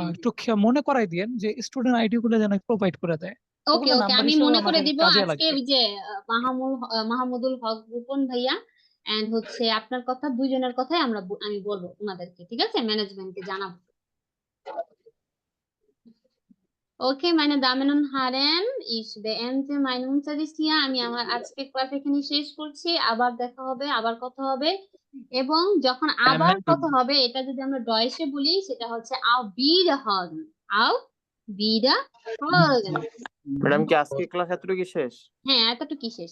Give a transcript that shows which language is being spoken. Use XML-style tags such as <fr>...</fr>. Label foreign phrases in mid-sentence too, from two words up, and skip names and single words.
<bn>একটু মনে করাই দিয়েন যে</bn> <en>student ID</en> <bn>গুলো যেন প্রোভাইড করে দেয়, ওকে ওগুলো ওকে, নাম্বার আমি হিসেবে মনে করে আমাদের দিব। কাজে আজকে লাগবে। ওই যে মাহমুদুল হক রূপন ভাইয়া এন্ড হচ্ছে আপনার কথা, দুইজনের কথাই আমি বলবো ওনাদেরকে, ঠিক আছে? ম্যানেজমেন্টকে জানাবো। ওকে,</bn> <de>meine Damen und Herren, ich beende meinen Unterricht hier.</de> <bn>আমি আমার আজকের ক্লাস এখানে শেষ করছি। আবার দেখা হবে, আবার কথা হবে। এবং যখন আবার কথা হবে, এটা যদি আমরা ডয়েশে বলি, সেটা হচ্ছে</bn> <de>auf Wiederhören. Auf Wiederhören.</de> <bn>ম্যাডাম কি আজকে ক্লাস এতটুকু শেষ? হ্যাঁ, এতটুকুই শেষ।</bn>